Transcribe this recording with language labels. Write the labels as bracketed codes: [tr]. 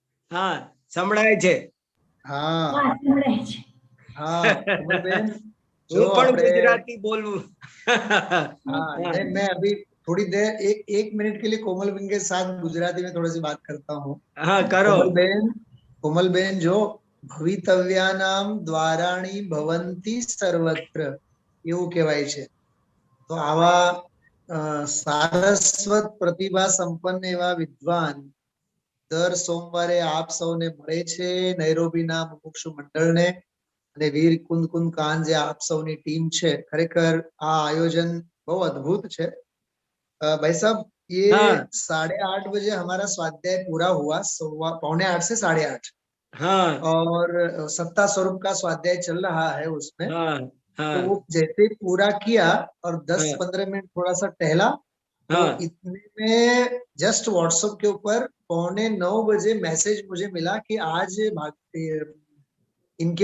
[gu] हाँ સંભળાય છે। હા હા, સંભળાય છે. હા કોમલબેન, જો હું પણ આપણે ગુજરાતી બોલવું। [hi] हाँ हाँ नहीं, मैं अभी थोड़ी देर एक मिनट के लिए कोमलबेन के साथ गुजराती में थोड़ी सी बात करता हूँ। हाँ करो। [gu] कोमलबेन जो [sa] ભવિતવ્યાનામ દ્વારાણી ભવંતી સર્વત્ર [gu] એવું કહેવાય છે। તો આવા સારસ્વત પ્રતિભા સંપન્ન એવા વિદ્વાન દર સોમવારે આપ સૌને મળે છે, નૈરોબીના મુમુક્ષુ મંડળને, અને વીર કુંદ કુંદ કાન જે આપ સૌની ટીમ છે, ખરેખર આ આયોજન બહુ અદ્ભુત છે। [hi] भाई साहब, ये हाँ 8:30 बजे हमारा स्वाध्याय पूरा हुआ, 7:45 से 8:30, हाँ और सत्ता स्वरूप का स्वाध्याय चल रहा है उसमें। हाँ तो हाँ वो जैसे ही पूरा किया और हाँ 10-15 मिनट थोड़ा सा टहला, तो हाँ इतने में जस्ट व्हाट्सएप के ऊपर 8:45 बजे मैसेज मुझे मिला कि आज इनके